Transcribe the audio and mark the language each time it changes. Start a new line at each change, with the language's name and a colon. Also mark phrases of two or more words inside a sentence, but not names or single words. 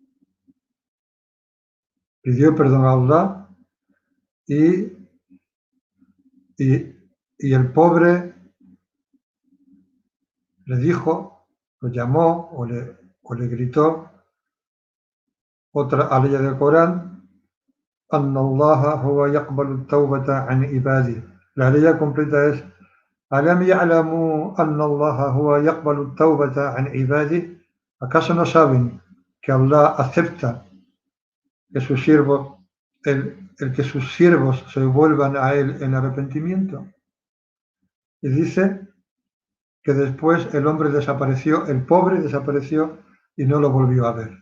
Spanish: pidió perdón a Allah y, y, y el pobre le dijo, lo llamó o le gritó otra aleya del Corán,
Arabic: أن الله هو يقبل التوبة عن عباده.
Spanish: La aleya completa es
Arabic: ألم يعلموا أن الله هو يقبل التوبة عن عباده.
Spanish: ¿Acaso no saben que Allah acepta que sus siervos, el que sus siervos se vuelvan a él en arrepentimiento? Y dice que después el hombre desapareció, el pobre desapareció y no lo volvió a ver.